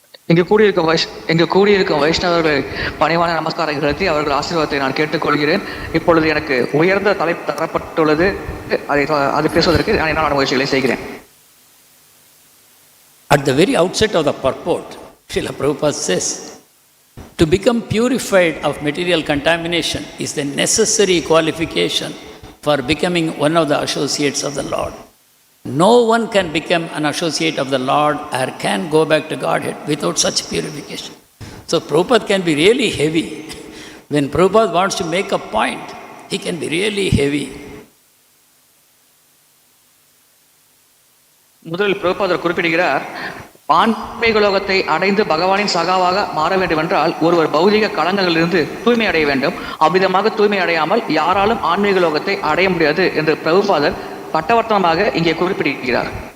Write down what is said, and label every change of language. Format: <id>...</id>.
<ta>இங்கு கூடியிருக்கும் வைஷ்ணவர்களை பணிவான நமஸ்காரம் செலுத்தி அவர்கள் ஆசீர்வாதத்தை நான் கேட்டுக்கொள்கிறேன். இப்பொழுது எனக்கு உயர்ந்த தலைப்பு தரப்பட்டுள்ளது. அதை பேசுவதற்கு நான் என்ன முயற்சிகளை செய்கிறேன்.</ta> <en>At the very outset of the purport, Srila Prabhupada says, to become purified of material contamination is the necessary qualification for becoming one of the associates of the Lord. No one can become an associate of the Lord or can go back to Godhead without such purification. So Prabhupada can be really heavy. When Prabhupada wants to make a point, he can be really heavy.</en> <ta>முதலில் பிரபுபாதர் குறிப்பிடுகிறார், ஆன்மீக லோகத்தை அடைந்து பகவானின் சகாவாக மாற வேண்டும் என்றால் ஒருவர் பௌதிக களங்களிலிருந்து தூய்மை அடைய வேண்டும். அவ்விதமாக தூய்மை அடையாமல் யாராலும் ஆன்மீக லோகத்தை அடைய முடியாது என்று பிரபுபாதர் பட்டவர்த்தனமாக இங்கே குறிப்பிடுகிறார்.</ta>